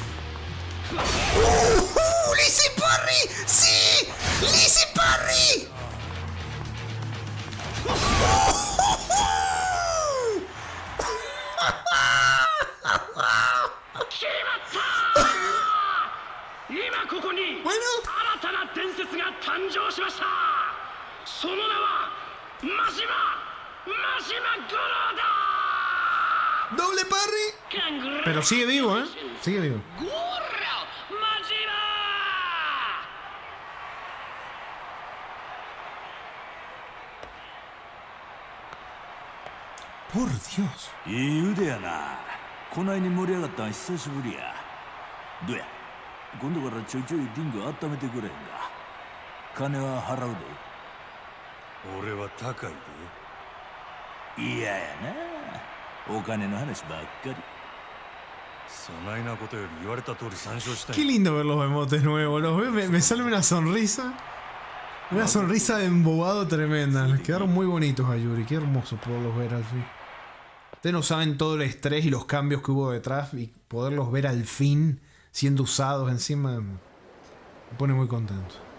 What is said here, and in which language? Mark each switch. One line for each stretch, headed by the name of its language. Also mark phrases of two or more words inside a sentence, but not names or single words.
Spanish: ¡Le hice parry! ¡Sí! ¡Le hice parry! Bueno.
Japanese: 新たな伝説が誕生しました。その名はマジマゴロだ。
Spanish: Doble parry. Pero sigue vivo, ¿eh? Sigue vivo. Por Dios.
Japanese: いい腕やな。こないに盛り上がったん久しぶりや。どうや、今度からちょいちょいリング温めてくれへんか。金は払うで。俺は高いで。嫌やな、お金の話ばっかり。そないなことより言われた通り参照したい。
Spanish: Qué lindo ver los emotes nuevos. Los veo, me sale una sonrisa. Una sonrisa de embobado tremenda. Les quedaron muy bonitos a Yuri. Qué hermoso poderlos ver al fin. Ustedes no saben todo el estrés y los cambios que hubo detrás, y poderlos ver al fin siendo usados encima me pone muy contento.